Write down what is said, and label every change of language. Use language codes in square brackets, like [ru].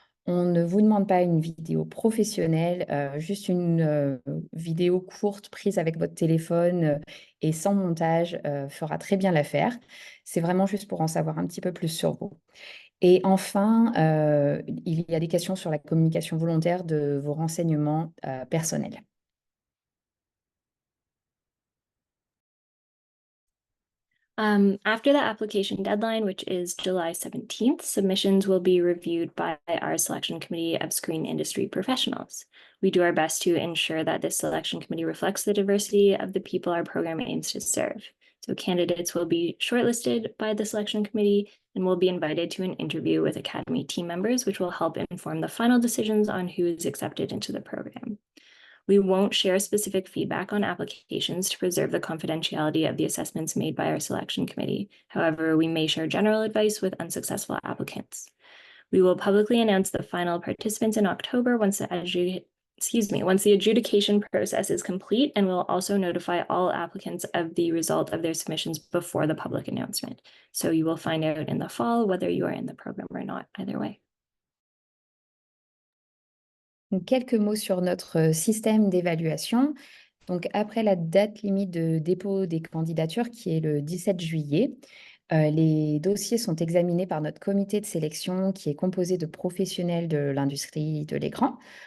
[fr] On ne vous demande pas une vidéo professionnelle, juste une vidéo courte prise avec votre téléphone et sans montage fera très bien l'affaire. C'est vraiment juste pour en savoir un petit peu plus sur vous. Et enfin, il y a des questions sur la communication volontaire de vos renseignements personnels. [en] After the application deadline, which is July 17th, submissions will be reviewed by our selection committee of screen industry professionals. We do our best to ensure that this selection committee reflects the diversity of the people our program aims to serve. So candidates will be shortlisted by the selection committee and will be invited to an interview with Academy team members, which will help inform the final decisions on who is accepted into the program. We won't share specific feedback on applications to preserve the confidentiality of the assessments made by our selection committee. However, we may share general advice with unsuccessful applicants. We will publicly announce the final participants in October once the adjudication process is complete, and we'll also notify all applicants of the result of their submissions before the public announcement. So you will find out in the fall whether you are in the program or not, either way. [fr] Donc, quelques mots sur notre système d'évaluation. Donc, après la date limite de dépôt des candidatures, qui est le 17 juillet, les dossiers sont examinés par notre comité de sélection, qui est composé de professionnels de l'industrie de l'écran.